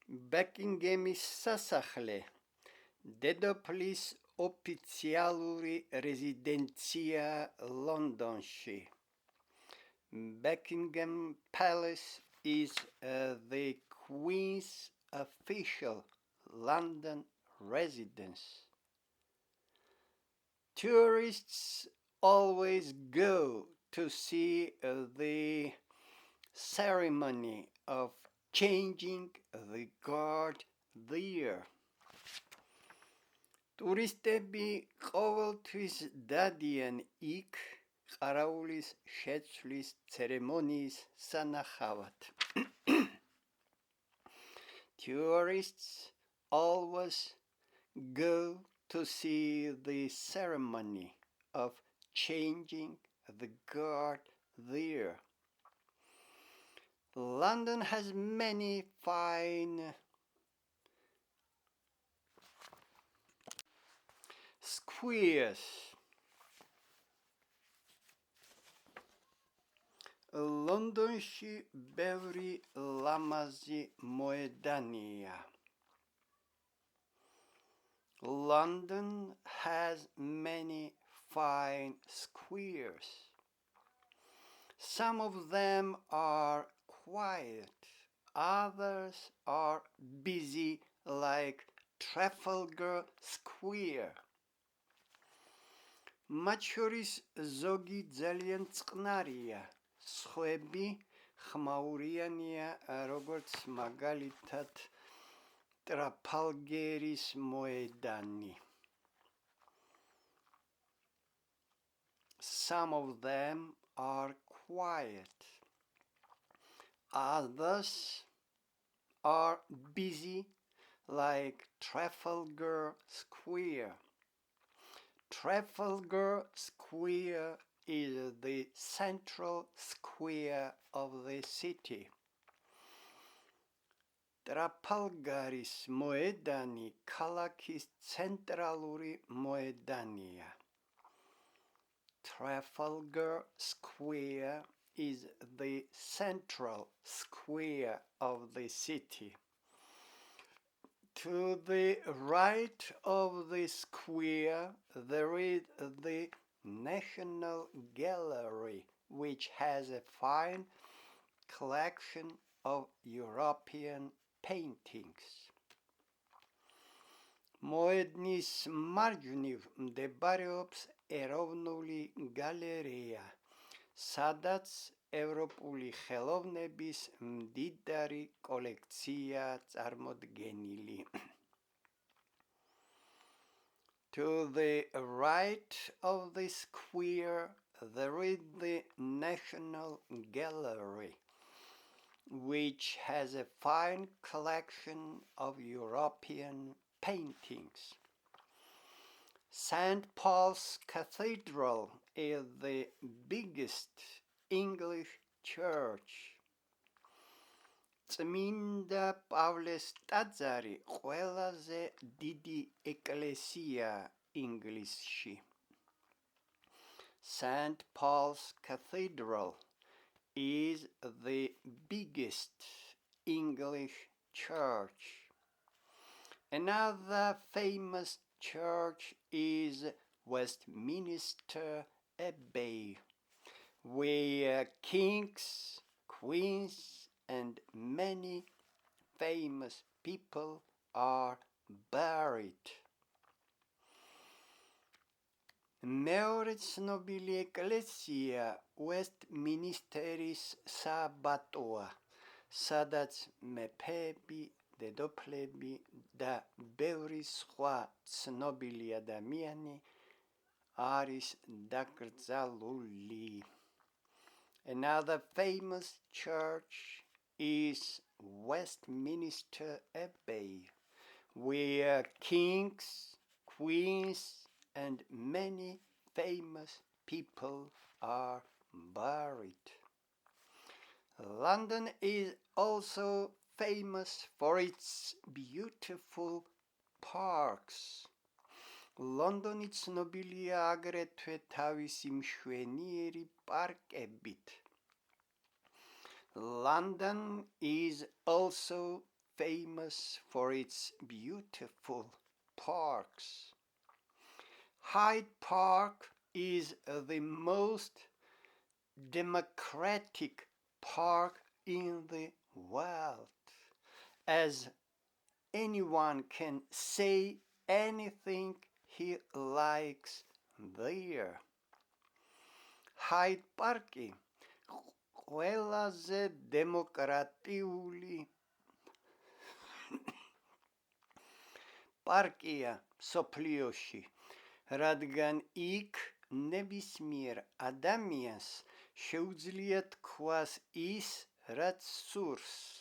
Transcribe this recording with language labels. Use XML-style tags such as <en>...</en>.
<ka>Buckinghamის სასახლე დედოფლის ოფიციალური რეზიდენცია ლონდონში.</ka> <en>Buckingham Palace is the Queen's official London residence. Tourists always go to see the ceremony of changing the guard there.</en> <ka>Ტურისტები ყოველთვის დადიან იქ ყარაულის შეცვლის ცერემონიის სანახავად.</ka> <en>Tourists always go to see the ceremony of changing the guard there. London has many fine squares.</en> <ka>ლონდონში ბევრი ლამაზი მოედანია.</ka> <en>London has many fine squares. Some of them are quiet, others are busy like Trafalgar Square.</en> <ka>მათ შორის ზოგი ძალიან წყნარია, სხვები ხმაურიანია, როგორც მაგალითად ტრაფალგერის მოედანი.</ka> <en>Some of them are quiet, others are busy like Trafalgar Square. Trafalgar Square is the central square of the city.</en> <ka>ტრაფალგარის მოედანი ქალაქის ცენტრალური მოედანია.</ka> <en>Trafalgar Square is the central square of the city. To the right of the square there is the National Gallery, which has a fine collection of European paintings.</en> <ka>მოედნის მარჯვნივ მდებარეობს ეროვნული გალერეა, სადაც ევროპული ხელოვნების მდიდარი კოლექცია წარმოდგენილი.</ka> <en>To the right of the square there is the National Gallery, which has a fine collection of European paintings. St. Paul's Cathedral is the biggest English church.</en> <ka>წმინდა პავლეს ტაძარი ყველაზე დიდი ეკლესია ინგლისში.</ka> <en>St. Paul's Cathedral is the biggest English church. Another famous church is Westminster Abbey, where kings, queens, and many famous people are buried.</en> <ka>მეორე ცნობილი ეკლესია Westminsteris საბატოა, სადაც მეფეები, დედოფლები და ბევრი სხვა ცნობილი ადამიანი არის დაკრძალული.</ka> <en>Another famous church is Westminster Abbey, where kings, queens, and many famous people are buried. London is also famous for its beautiful parks.</en> <ka>ლონდონი ცნობილია აგრეთვე თავისი მშვენიერი პარკებით.</ka> <en>London is also famous for its beautiful parks. Hyde Park is the most democratic park in the world, as anyone can say anything he likes there.</en> <ka>Hyde Park ყველაზე დემოკრატიული პარკია მსოფლიოში, რადგან იქ ნებისმიერ ადამიანს შეუძლია თქვას ის, რაც სურს.</ka>